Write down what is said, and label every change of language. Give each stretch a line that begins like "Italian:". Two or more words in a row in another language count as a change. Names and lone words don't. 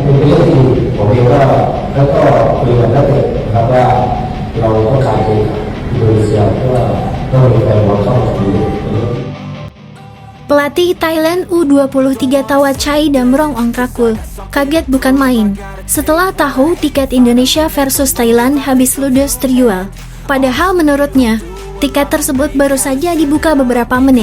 Thai: เป็นเรื่องที่ผมเองก็แล้วก็คุยกับนักเตะนะครับว่าเราต้องการเองอินโดนีเซียเพราะว่าต้องมีแฟนบอลเข้ามาดู
Indonesian: Pelatih Thailand U23 Tawachai Damrong Ongkrakul kaget bukan main setelah tahu tiket Indonesia versus Thailand habis ludes terjual. Padahal menurutnya, tiket tersebut baru saja dibuka beberapa menit.